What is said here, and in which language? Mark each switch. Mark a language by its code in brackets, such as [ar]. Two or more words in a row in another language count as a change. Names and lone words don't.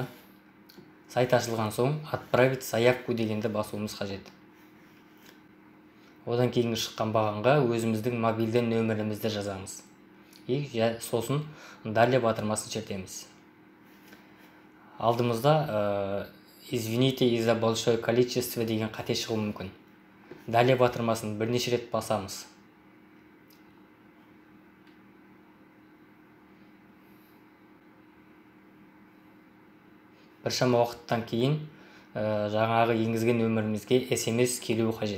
[kk] Сайт ашылған соң [ru] «Отправить заявку» [kk] дегенді басуымыз қажет. Одан кейінгі шыққан бағанға өзіміздің мобильді нөмірімізді жазамыз. Сосын «Далее» батырмасын шертеміз. Алдымызда [ru] «Извините из-за большое количество» [kk] деген қате шығуы мүмкін. «Далее» батырмасын бірнеше рет басамыз. Біршама уақыттан кейін жаңағы енгізген нөмірімізге SMS келуі қажет.